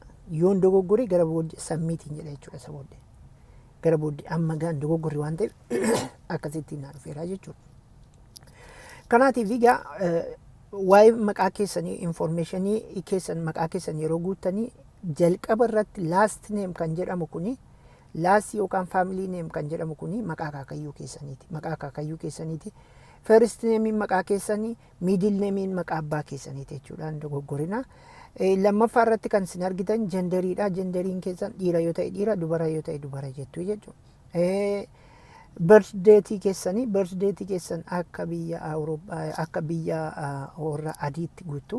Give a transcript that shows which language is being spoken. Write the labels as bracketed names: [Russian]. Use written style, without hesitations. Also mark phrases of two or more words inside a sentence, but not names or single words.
[Oromo] Yoon dogoggore gara booddee sammiitiin jedha jechuudha isa booddee. Gara booddee amma gaan dogoggore waan ta'eef akkasittiin na dhufeera jechuudha. Kanaatiif egaa waa'ee maqaa keessanii informationii keessan maqaa keessan yeroo guuttanii jalqaba irratti [English] last name [Oromo] kan jedhamu kuni last yookaan [English] family name [Oromo] kan jedhamu kuni maqaa akaakayyuu keessaniiti. Maqaa akaakayyuu keessaniiti. [English] First name [Oromo] maqaa keessanii, [English] middle name [Oromo] maqaa abbaa keessaniiti jechuudha. Dogoggorina. Lammaffaa irratti kan isin argitan jenderiidha. Jenderiin keessan dhiira yoo ta'e dhiira, dubara yoo ta'e dubara jettu jechuudha. Birthday keessan akka biyya Awurooppaa akka biyya warra adiitti guutu.